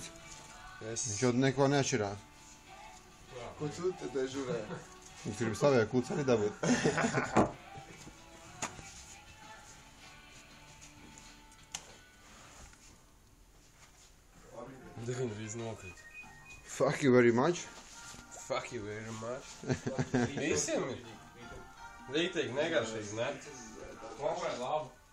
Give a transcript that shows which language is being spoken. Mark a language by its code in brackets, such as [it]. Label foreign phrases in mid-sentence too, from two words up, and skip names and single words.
[lv] Yes. Viņš jau neko neatšķirās. Ko tu te dežurē? Viņš grib savajā kluci arī dabūt. Viņa rīz nokrīt. [en] Fuck you very much. Fuck you very much. [lv] Visiem ir. Rītīgi negaršīgi, ne? Kopē labu.